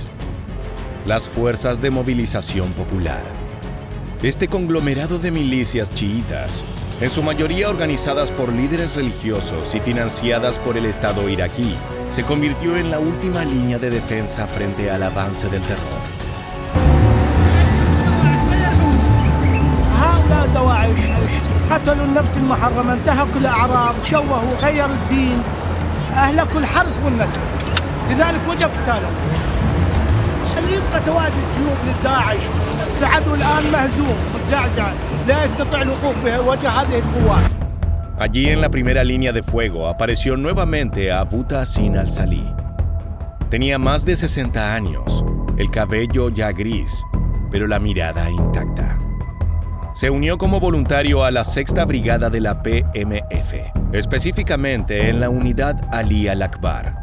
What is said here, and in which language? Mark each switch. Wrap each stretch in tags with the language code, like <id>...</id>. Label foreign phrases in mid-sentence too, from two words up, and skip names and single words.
<es>Las fuerzas de movilización popular. Este conglomerado de milicias chiitas, en su mayoría organizadas por líderes religiosos y financiadas por el Estado iraquí, se convirtió en la última línea de defensa frente al avance del terror.</es> <ar>قتلوا النفس المحرمة انتهكوا الأعراض شوهوا غير الدين أهلكوا الحرث والنسل لذلك وجب قتالهم. اللي يبقى تواجد جيوب للداعش العدو الآن مهزوم متزعزع لا يستطيع الوقوف بوجه هذه القوات.</ar> <es>Allí en la primera línea de fuego apareció nuevamente Abu Tassin al-Salih. Tenía más de 60 años, el cabello ya gris, pero la mirada intacta. Se unió como voluntario a la 6ª Brigada de la PMF, específicamente en la unidad Ali al-Akbar.</es>